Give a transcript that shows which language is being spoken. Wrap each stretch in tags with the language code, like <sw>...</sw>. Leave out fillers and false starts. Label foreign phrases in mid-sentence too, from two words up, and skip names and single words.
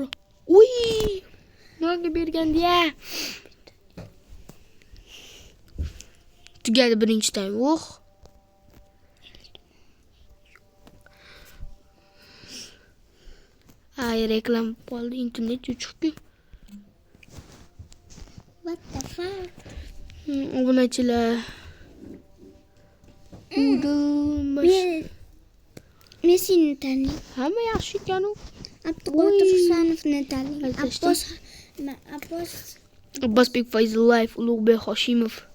<uz>Uy! Nega bergandi-ya? Tugadi birinchi taym. Ay, reklam qoldi, internet chiqdi.</uz> <en>What the fuck?</en> <uz>Obunachilar. Messini tanlang. Hamma yaxshi ekan-ku. Abduqodir Husanovni tanlang. Abbosbek Fayzullayev, Ulug'bek Hoshimov.</uz>